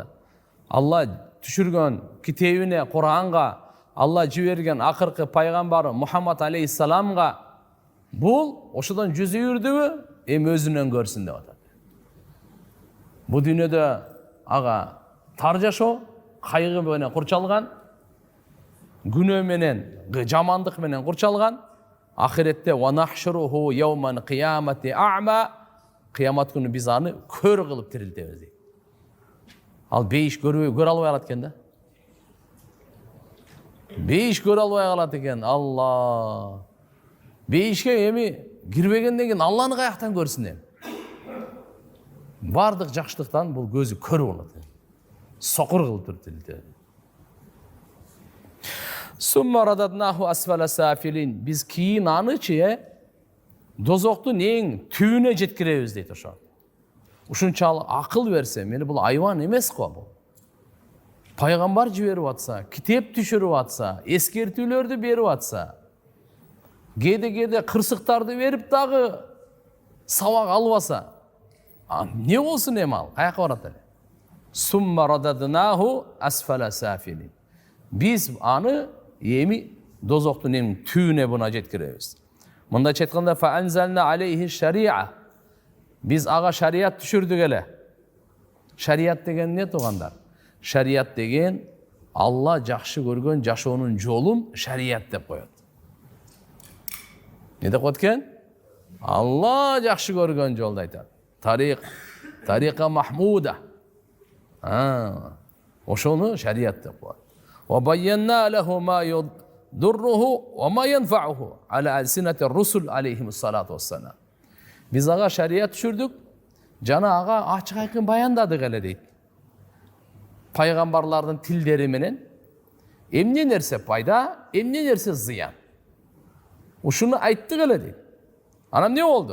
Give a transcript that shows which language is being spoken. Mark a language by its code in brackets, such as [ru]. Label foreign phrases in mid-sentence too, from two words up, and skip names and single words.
[ky] Алла түшүргөн китебине, Куранга, Алла жиберген акыркы пайгамбары Мухаммад алейхиссаламга бул ошодон жүз үйрдүбү, эми өзүнөн көрсүн деп атат. Бул дүйнөдө ага тар жашоо, кайгы менен курчалган, күнөө менен, жамандык менен курчалган, ахиретте [ar] ونحشره يوم القيامة أعمى, [ky] кыямат күнү биз аны көр кылып тирилтебиз дейт. Ал бейиш көрө албай калат экен да. Бейиш көрө албай калат экен. Алла. Бейишке эми кирбегенден кийин Алланы каяктан көрсүн эми? Бардык жакшылыктан бул көзү көрүп болот. Сокур кылып тирилтебиз. [ar] ثم رددناه أسفل سافلين. [ky] Biz кийин анычы дозоктун эң түбүнө жеткиребиз дейт ошо. Ушунчалык акыл берсе, мени бул айван эмес го бул. Пайгамбар жиберип атса, китеп түшүрүп атса, эскертүүлөрдү берип атса, кээде кырсыктарды берип дагы сабак албаса, не болсун эми ал? Каяка барат эле? [ar] ثم رددناه أسفل سافلين. [ky] Biz аны эми дозоктун эң түбүнө буна жеткиребиз. Мында айтканда [ar] فأنزلنا عليه شريعة. [ky] Biz ага шарият түшүрдүк эле. Шарият деген эмне тугандар? Шарият деген Алла жакшы көргөн жашоонун жолун шарият деп коет. Не деп коет экен? Алла жакшы көргөн жолду айтат. [ar] طريقة محمودة. [ky] Ошону шарият деп коет. [ar] وبين له ما يضره وما ينفعه على ألسنة الرسل عليهم الصلاة والسلام. [ky] Biz ага шарият түшүрдүк, жана ага ачык айкын баяндадык эле дейт. Пайгамбарлардын тилдери менен эмне нерсе пайда, эмне нерсе зыян. Ушуну айттык эле дейт. Анан эмне болду?